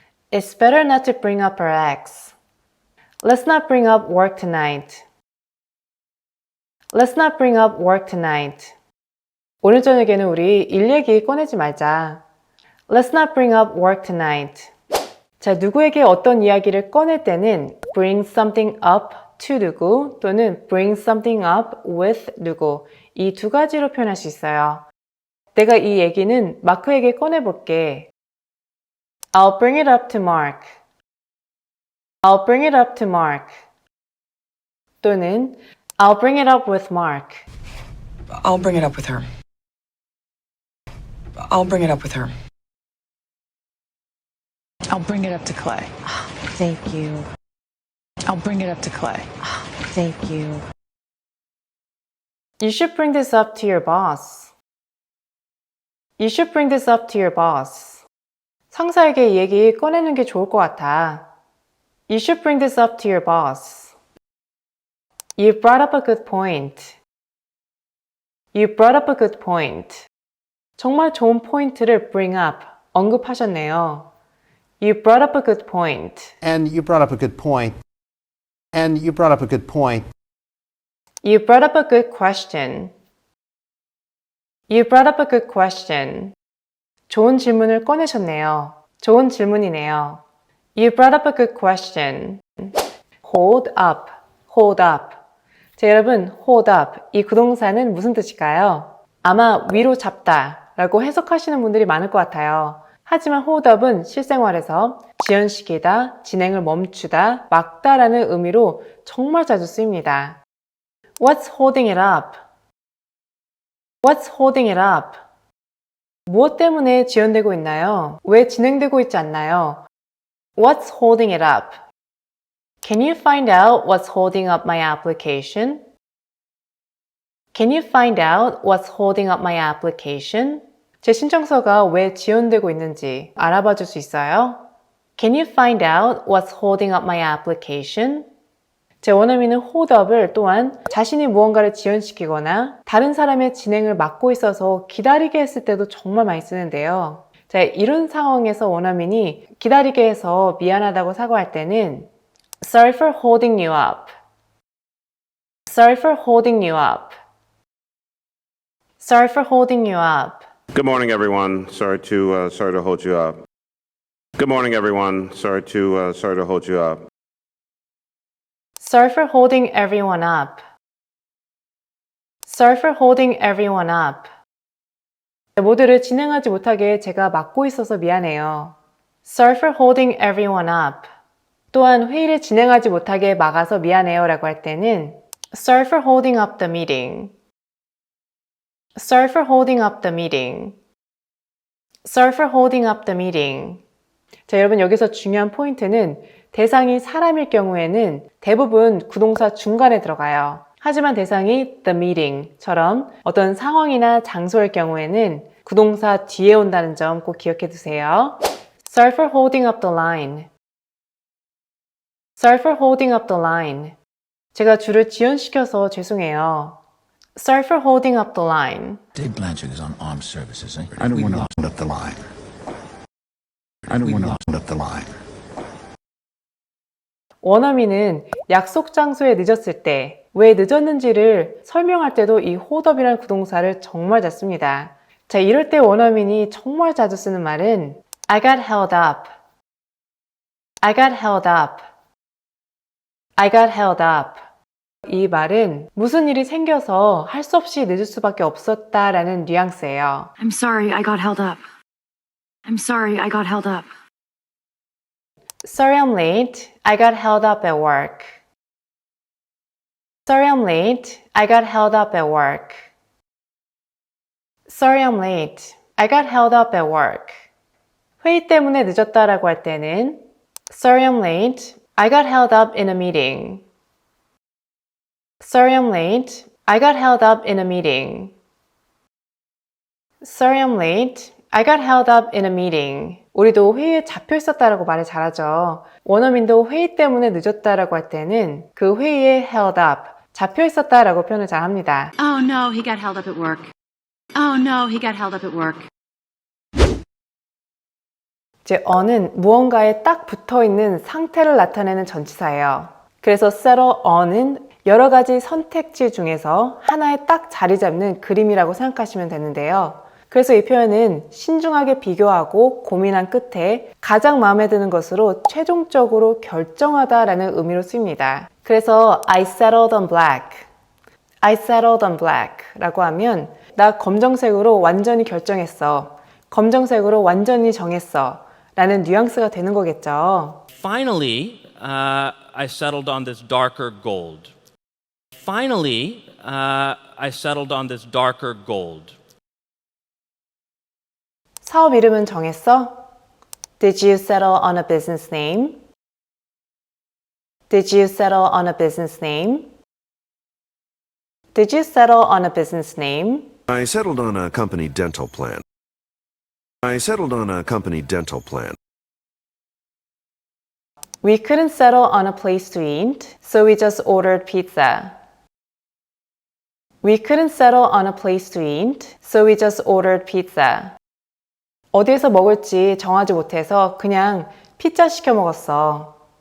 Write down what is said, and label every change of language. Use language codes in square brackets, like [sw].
[en] It's better not to bring up her ex. Let's not bring up work tonight. Let's not bring up work tonight. [ko] 오늘 저녁에는 우리 일 얘기 꺼내지 말자. [en] Let's not bring up work tonight. [ko] 자, 누구에게 어떤 이야기를 꺼낼 때는 [en] bring something up to [ko] 누구 또는 [en] bring something up with [ko] 누구 이 두 가지로 표현할 수 있어요. 내가 이 얘기는 마크에게 꺼내볼게. [en] I'll bring it up to Mark. I'll bring it up to Mark. [ko] 또는 [en] I'll bring it up with Mark. I'll bring it up with her. I'll bring it up with her. I'll bring it up to Clay. Thank you. I'll bring it up to Clay. Thank you. You should bring this up to your boss. You should bring this up to your boss. [ko] 상사에게 이 얘기 꺼내는 게 좋을 것 같아. [en] You should bring this up to your boss. You brought up a good point. You brought up a good point. [ko] 정말 좋은 포인트를 [en] bring up, [ko] 언급하셨네요. [en] You brought up a good point. And you brought up a good point. And you brought up a good point. You brought up a good question. You brought up a good question. [ko] 좋은 질문을 꺼내셨네요. 좋은 질문이네요. [en] You brought up a good question. Hold up, hold up. [ko] 자, 여러분, [en] hold up. [ko] 이 구동사는 무슨 뜻일까요? 아마 위로 잡다 라고 해석하시는 분들이 많을 것 같아요. 하지만 [en] hold up [ko] 은 실생활에서 지연시키다, 진행을 멈추다, 막다라는 의미로 정말 자주 쓰입니다. [en] What's holding it up? What's holding it up? [ko] 무엇 때문에 지연되고 있나요? 왜 진행되고 있지 않나요? [en] What's holding it up? Can you find out what's holding up my application? Can you find out what's holding up my application? [ko] 제 신청서가 왜 지연되고 있는지 알아봐 줄 수 있어요? [en] Can you find out what's holding up my application? [ko] 제 원어민은 [en] hold up [ko] 을 또한 자신이 무언가를 지연시키거나 다른 사람의 진행을 막고 있어서 기다리게 했을 때도 정말 많이 쓰는데요. 자, 이런 상황에서 원어민이 기다리게 해서 미안하다고 사과할 때는 [en] Sorry for holding you up. Sorry for holding you up. Sorry for holding you up. Good morning, everyone. Sorry to hold you up. Good morning, everyone. Sorry to hold you up. Sorry for holding everyone up. Sorry for holding everyone up. [ko] 모두를 진행하지 못하게 제가 막고 있어서 미안해요. [en] Sorry for holding everyone up. [ko] 또한 회의를 진행하지 못하게 막아서 미안해요 라고 할 때는 [en] Sorry for holding up the meeting. Sorry for holding up the meeting. Sorry for holding up the meeting. [ko] 자, 여러분 여기서 중요한 포인트는 대상이 사람일 경우에는 대부분 구동사 중간에 들어가요. 하지만 대상이 [en] the meeting [ko] 처럼 어떤 상황이나 장소일 경우에는 구동사 뒤에 온다는 점 꼭 기억해 두세요. [en] Sorry for holding up the line. Sorry for holding up the line. [ko] 제가 줄을 지연시켜서 죄송해요. [en] Sorry for holding up the line. Dave Blanchard is on armed services, eh? I don't want to hold up the line. I don't want to hold up the line. [ko] 원어민은 약속 장소에 늦었을 때 왜 늦었는지를 설명할 때도 이 [en] hold up [ko] 이라는 구동사를 정말 잘 씁니다. 자, 이럴 때 원어민이 정말 자주 쓰는 말은 [en] I got held up. I got held up. I got held up. [ko] 이 말은 무슨 일이 생겨서 할 수 없이 늦을 수밖에 없었다라는 뉘앙스예요. [en] I'm sorry I got held up. I'm sorry I got held up. Sorry I'm late. I got held up at work. Sorry I'm late. I got held up at work. Sorry I'm late. I got held up at work. [ko] 회의 때문에 늦었다라고 할 때는 [en] Sorry I'm late. I got held up in a meeting. Sorry I'm late. I got held up in a meeting. Sorry I'm late. I got held up in a meeting. [ko] 우리도 회의에 잡혀 있었다라고 말을 잘하죠. 원어민도 회의 때문에 늦었다라고 할 때는 그 회의에 [en] held up, [ko] 잡혀 있었다라고 표현을 잘 합니다. [en] Oh no, he got held up at work. Oh no, he got held up at work. [ko] 이제 on은 무언가에 딱 붙어 있는 상태를 나타내는 전치사예요. 그래서 [en] settle on [ko] 은 여러 가지 선택지 중에서 하나에 딱 자리 잡는 그림이라고 생각하시면 되는데요. 그래서 이 표현은 신중하게 비교하고 고민한 끝에 가장 마음에 드는 것으로 최종적으로 결정하다라는 의미로 쓰입니다. 그래서 [en] I settled on black. I settled on black [ko] 라고 하면 나 검정색으로 완전히 결정했어. 검정색으로 완전히 정했어. 라는 뉘앙스가 되는 거겠죠. [en] Finally, I settled on this darker gold. Finally, I settled on this darker gold. [ko] 사업 이름은 정했어? [en] Did you settle on a business name? Did you settle on a business name? Did you settle on a business name? I settled on a company dental plan. I settled on a company dental plan. We couldn't settle on a place to eat, so we just ordered pizza. We couldn't settle on a place to eat, so we just ordered pizza. [ko] 어디에서 먹을지 정하지 못해서 그냥 피자 시켜 먹었어.